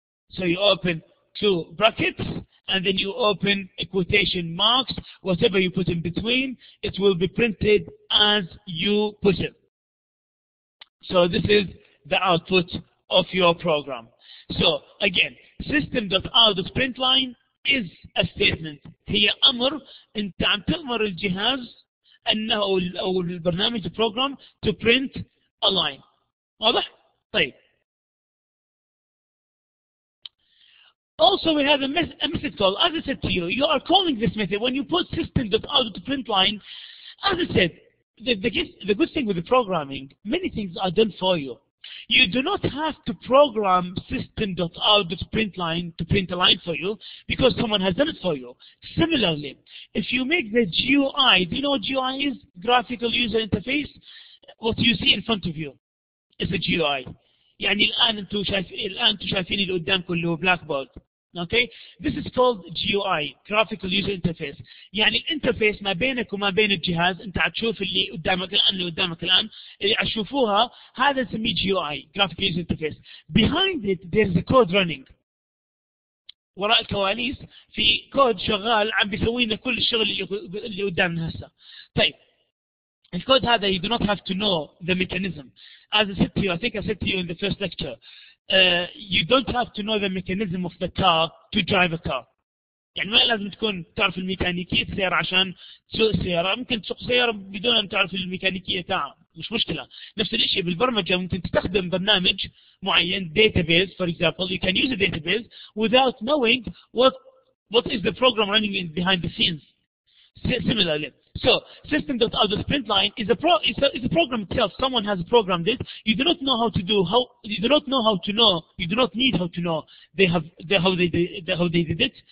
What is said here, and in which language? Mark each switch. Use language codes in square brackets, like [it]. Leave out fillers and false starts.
[en] So you open 2 brackets, and then you open a quotation marks. Whatever you put in between, it will be printed as you put it. So this is the output of your program. So again, system.out.println is a statement. [ar] هي أمر أنت عم تأمر الجهاز أنه أو البرنامج program to print a line. واضح؟ طيب. [en] Also, we have a method call. As I said to you, you are calling this method when you put system.out.println. As I said, the good thing with the programming, many things are done for you. You do not have to program system.out.println to print a line for you because someone has done it for you. Similarly, if you make the GUI, do you know what GUI is? Graphical User Interface. What you see in front of you is a GUI. [ar] يعني الآن أنتم شايفين اللي قدامكم اللي هو blackboard. [en] Okay? This is called GUI, Graphical User Interface. [ar] يعني الانترفيس ما بينك وما بين الجهاز، أنت هتشوف اللي قدامك الآن، اللي هتشوفوها، هذا نسميه GUI, Graphical User Interface. [en] Behind it, there is a code running. [ar] وراء الكواليس في كود شغال عم بيسوي لنا كل الشغل اللي قدامنا هسه. طيب. [en] الكود هذا you do not have to know the mechanism. As I said to you, I think I said to you in the first lecture, you don't have to know the mechanism of the car to drive a car. [ar] يعني ما لازم تكون تعرف الميكانيكية السيارة عشان تسوق السيارة. ممكن تسوق سيارة بدون أن تعرف الميكانيكية تاعها، مش مشكلة. نفس الشيء بالبرمجة، ممكن تستخدم برنامج معين database for example. [en] You can use a database without knowing what is the program running behind the scenes. Similarly, so system.out.println is a program itself. Someone has programmed it. You do not know how to do you do not need how to know how they did it.